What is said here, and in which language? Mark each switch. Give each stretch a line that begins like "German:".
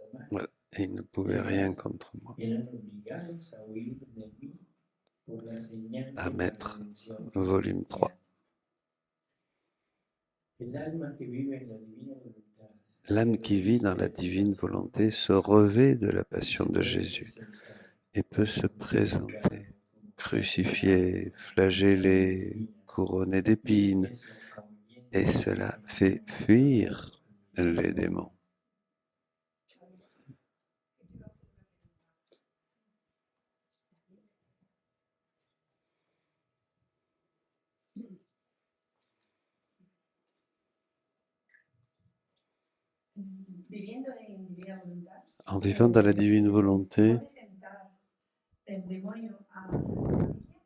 French: Voilà. Et il ne pouvait rien contre moi.
Spanish: eran obligados a huir de mí por la señal
French: À
Spanish: de la
French: mettre
Spanish: redención.
French: volume 3.
Spanish: El alma que vive en la divina voluntad
French: L'âme qui vit dans la divine volonté se revêt de la passion de Jésus et peut se présenter, crucifié, flagellé, couronné d'épines, et cela fait fuir les démons.
Spanish: Viviendo en divina voluntad,
French: En vivant dans la divine volonté,
Spanish: ¿puede tentar el demonio a tu hijo,